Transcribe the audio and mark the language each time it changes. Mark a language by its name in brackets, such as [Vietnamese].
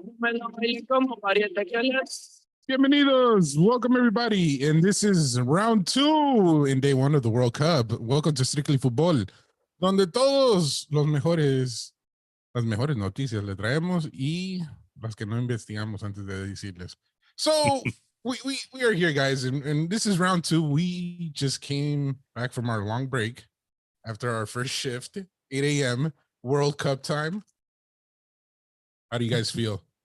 [Spanish] Me lo bailé como pariente que le. Bienvenidos. [English] Welcome, everybody. And this is round 2 in day 1 of the World Cup. Welcome to Strictly Football, [Spanish] donde todos las mejores noticias le traemos y las que no investigamos antes de decirles. [English] So we are here, guys, and this is round 2. We just came back from our long break after our first shift, 8 a.m. World Cup time. How do you guys feel?